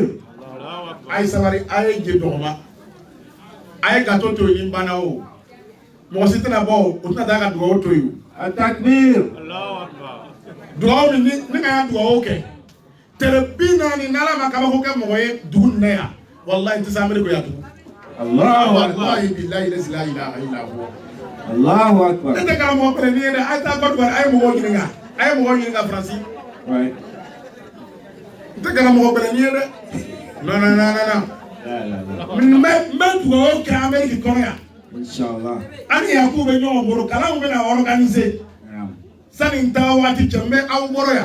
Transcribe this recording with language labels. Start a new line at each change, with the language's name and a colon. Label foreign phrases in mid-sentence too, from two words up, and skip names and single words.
Bambara: a ye sabari a ye je dɔgɔma a ye gato to yen banna o mɔgɔ si tɛna bɔ o tɛna taa ka dugawu to yen Takbir. dugawu min ni ka yan dugawu kɛ tɛrɛ 40 n'ala ma kabako kɛ mɔgɔ ye dugu nin na yan wallahi tɛ se Amérique yan tugun.
Arabic: الله أكبر. والله بالله لا إله إلا هو. الله أكبر.
Bambara: Ne tɛ karamɔgɔ pɛrɛn ni ye dɛ a ye taa Côte d'Ivoire a ye mɔgɔw ɲininka Faransi. N tɛ karamɔgɔ pɛrɛn ni ye dɛ. Non. N bɛ dugawu kɛ Amérique kɔnɔ yan. Inshallah. An ni Yakubu bɛ ɲɔgɔn bolo kalanw bɛna organiser. Sani n taa waati cɛ n bɛ aw bolo yan.